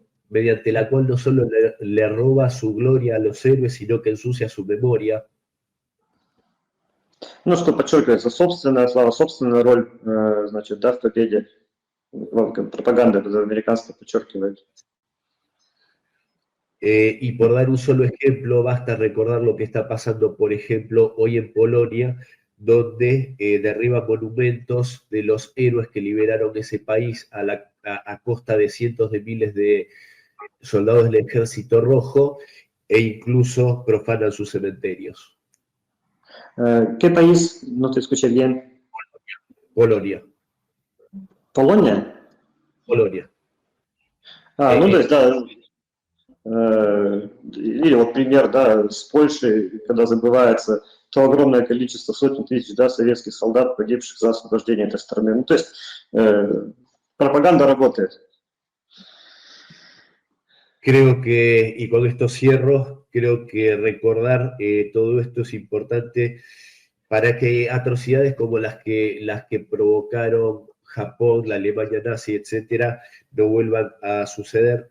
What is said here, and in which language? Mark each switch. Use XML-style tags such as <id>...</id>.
<es>Mediante la cual no solo le roba su gloria a los héroes, sino que ensucia su memoria.</es> <ru>Ну, что подчеркивается собственная слава, собственная роль, значит, да, в победе. Пропаганда американская подчеркивает.</ru> <es>Y por dar un solo ejemplo, basta recordar lo que está pasando, por ejemplo, hoy en Polonia, donde derriban monumentos de los héroes que liberaron ese país a costa de cientos de miles de soldados del Ejército Rojo e incluso profanan sus cementerios. ¿Qué país? No te escuché bien. Polonia. ¿Polonia? Polonia.</es> <ru>Ну, то есть, да, или вот пример, да, с Польшей, когда забывается то огромное количество, сотен тысяч, да, советских солдат, погибших за освобождение этой страны. Ну, то есть, пропаганда работает.</ru> <es>Creo que, y con esto cierro, creo que recordar todo esto es importante para que atrocidades como las que provocaron Japón, la Alemania nazi, etcétera, no vuelvan a suceder.</es>